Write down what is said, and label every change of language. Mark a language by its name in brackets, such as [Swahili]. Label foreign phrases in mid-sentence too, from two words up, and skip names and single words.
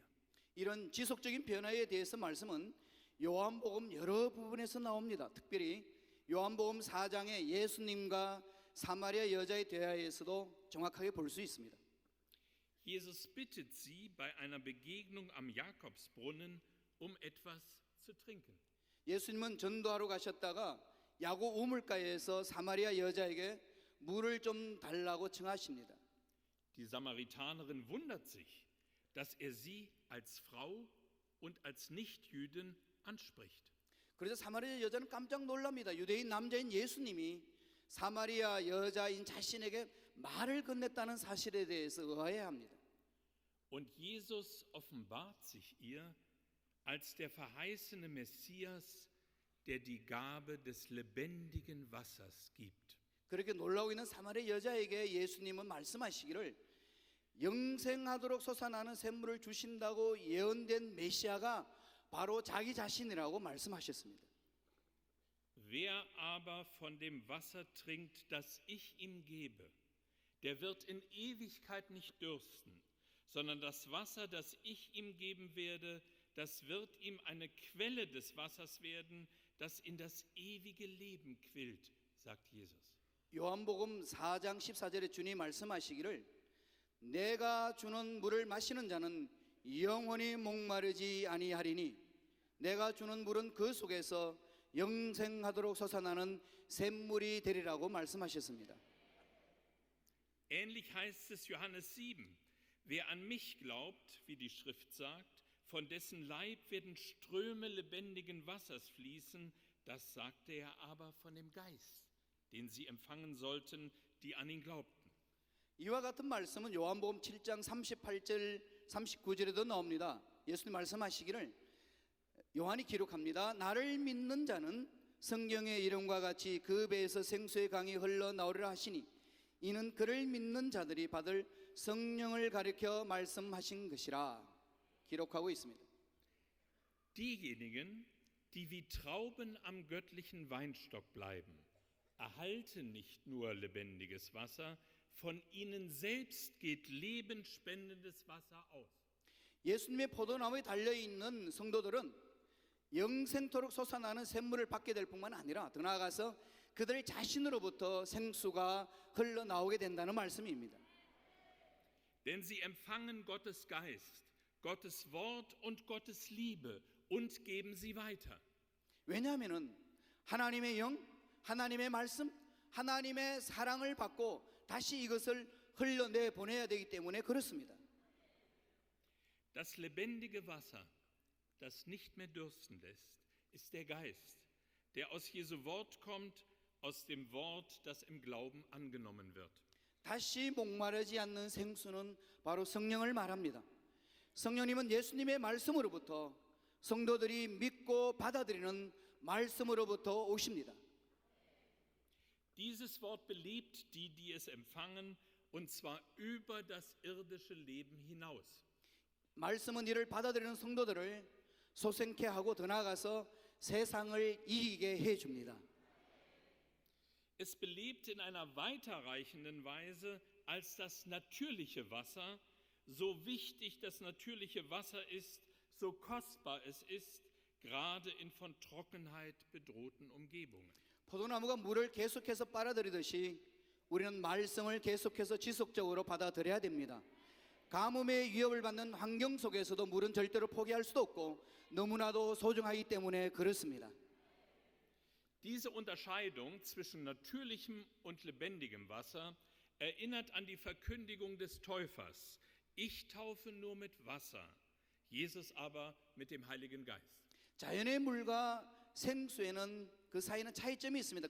[Korean] 이런 지속적인 변화에 대해서 말씀은 요한복음 여러 부분에서 나옵니다. 특별히 요한복음 4장의 예수님과 사마리아 여자의 대화에서도 정확하게 볼 수 있습니다. [German] Jesus bittet sie bei einer Begegnung am Jakobsbrunnen etwas zu trinken. [Korean] 예수님은 전도하러 가셨다가 야고 우물가에서 사마리아 여자에게 물을 좀 달라고 청하십니다. [German] Die Samaritanerin wundert sich, dass sie als Frau und als Nichtjüdin anspricht. [Korean] 그래서 사마리아 여자는 깜짝 놀랍니다. 유대인 남자인 예수님이 사마리아 여자인 자신에게 말을 건넸다는 사실에 대해서 의아해합니다. [German] Und Jesus offenbart sich ihr als der verheißene Messias, der die Gabe des lebendigen Wassers gibt. [Korean] 그렇게 놀라고 있는 사마리아 여자에게 예수님은 말씀하시기를 영생하도록 솟아나는 샘물을 주신다고 예언된 메시아가 바로 자기 자신이라고 말씀하셨습니다. [German] Wer aber von dem Wasser trinkt, das ich ihm gebe, der wird in Ewigkeit nicht dürsten, sondern das Wasser, das ich ihm geben werde, das wird ihm eine Quelle des Wassers werden, das in das ewige Leben quillt, sagt Jesus. [Korean] 요한복음 4장 14절에 주님이 말씀하시기를 내가 주는 물을 마시는 자는 영원히 목마르지 아니하리니 내가 주는 물은 그 속에서 영생하도록 솟아나는 샘물이 되리라고 말씀하셨습니다. [German] Ähnlich heißt es Johannes 7. Wer an mich glaubt, wie die Schrift sagt, von dessen Leib werden Ströme lebendigen Wassers fließen, das sagte er aber von dem Geist, den sie empfangen sollten, die an ihn glaubten. [Korean] 이와 같은 말씀은 요한복음 7장 38절 39절에도 나옵니다. 예수님 말씀하시기를 요한이 기록합니다. 나를 믿는 자는 성경의 이름과 같이 그 배에서 생수의 강이 흘러나오리라 하시니 이는 그를 믿는 자들이 받을 성령을 가리켜 말씀하신 것이라 기록하고 있습니다. [German] Diejenigen, die wie Trauben am göttlichen Weinstock bleiben, erhalten nicht nur lebendiges Wasser, von ihnen selbst geht lebensspendendes Wasser aus. [Korean] 예수님의 포도나무에 달려있는 성도들은 영생토록 솟아나는 샘물을 받게 될 뿐만 아니라 더 나아가서 그들 자신으로부터 생수가 흘러나오게 된다는 말씀입니다. [German] Denn sie empfangen Gottes Geist, Gottes Wort und Gottes Liebe und geben sie weiter. [Korean] 왜냐하면 하나님의 영, 하나님의 말씀, 하나님의 사랑을 받고 다시 이것을 흘러내 보내야 되기 때문에 그렇습니다. [German] Das lebendige Wasser, das nicht mehr dürsten lässt, ist der Geist, der aus Jesu Wort kommt, aus dem Wort, das im Glauben angenommen wird. [Korean] 다시 목마르지 않는 생수는 바로 성령을 말합니다. 성령님은 예수님의 말씀으로부터 성도들이 믿고 받아들이는 말씀으로부터 오십니다. [German] Dieses Wort belebt die, die es empfangen, und zwar über das irdische Leben hinaus. [Korean] 말씀은 이를 받아들이는 성도들을 소생케 하고 더 나아가서 세상을 이기게 해줍니다. [German] Es belebt in einer weiterreichenden Weise als das natürliche Wasser, so wichtig das natürliche Wasser ist, so kostbar es ist, gerade in von Trockenheit bedrohten Umgebungen. [Korean] 포도나무가 물을 계속해서 빨아들이듯이 우리는 말씀을 계속해서 지속적으로 받아들여야 됩니다. 가뭄의 위협을 받는 환경 속에서도 물은 절대로 포기할 수도 없고 너무나도 소중하기 때문에 그렇습니다. [German] Diese Unterscheidung zwischen natürlichem und lebendigem Wasser erinnert an die Verkündigung des Täufers. Ich taufe nur mit Wasser. Jesus aber mit dem Heiligen Geist. [Korean] 자연의 물과 생수에는 그 사이는 차이점이 있습니다.